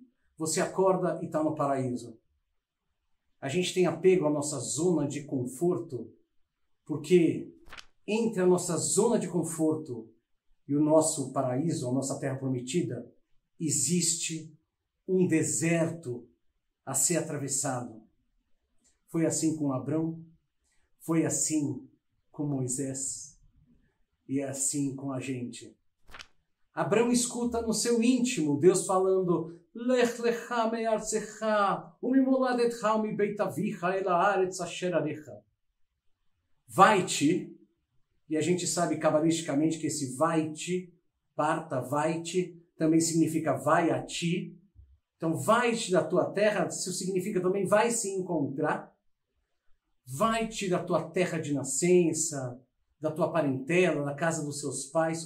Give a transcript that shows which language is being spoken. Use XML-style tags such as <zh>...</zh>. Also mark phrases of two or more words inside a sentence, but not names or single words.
<pt>Você acorda e está no paraíso. A gente tem apego à nossa zona de conforto porque entre a nossa zona de conforto e o nosso paraíso, a nossa terra prometida, existe um deserto a ser atravessado. Foi assim com Abrão, foi assim com Moisés e é assim com a gente. Abrão escuta no seu íntimo Deus falando:</pt> <he>לך לך מארצך וממולדתך ומבית אביך אל הארץ אשר אראך.</he> <pt>Vai-te, e a gente sabe cabalisticamente que esse vai-te, parta, vai-te, também significa vai a ti. Então, vai-te da tua terra, isso significa também vai se encontrar. Vai-te da tua terra de nascença, da tua parentela, da casa dos seus pais.</pt>